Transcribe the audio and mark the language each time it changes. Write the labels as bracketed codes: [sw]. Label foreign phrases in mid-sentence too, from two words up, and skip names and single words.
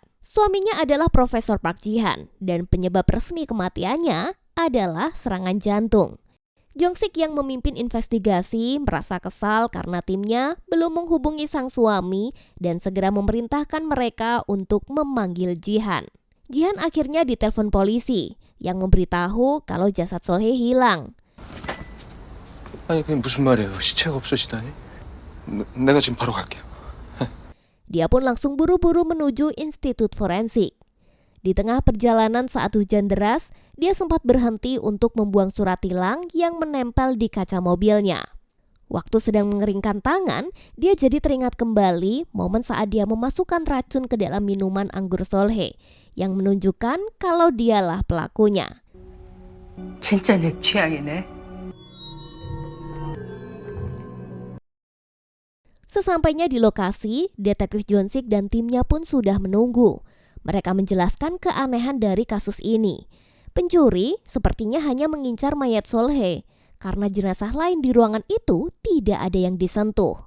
[id] Suaminya adalah Profesor Park Ji-han dan penyebab resmi kematiannya adalah serangan jantung. Jong-sik yang memimpin investigasi merasa kesal karena timnya belum menghubungi sang suami dan segera memerintahkan mereka untuk memanggil Ji-han. Ji-han akhirnya ditelepon polisi yang memberitahu kalau jasad Sol-hye hilang. [ko] 아니 그게 무슨 말이에요? 시체가 없어지다니? 내가 지금 바로 갈게요. [id] Dia pun langsung buru-buru menuju institut forensik. Di tengah perjalanan saat hujan deras, dia sempat berhenti untuk membuang surat tilang yang menempel di kaca mobilnya. Waktu sedang mengeringkan tangan, dia jadi teringat kembali momen saat dia memasukkan racun ke dalam minuman anggur Sol-hye yang menunjukkan kalau dialah pelakunya. [ko] 진짜 내 취향이네. [id] Sesampainya di lokasi, detektif Jong-sik dan timnya pun sudah menunggu. Mereka menjelaskan keanehan dari kasus ini. Pencuri sepertinya hanya mengincar mayat Sol-hye karena jenazah lain di ruangan itu tidak ada yang disentuh.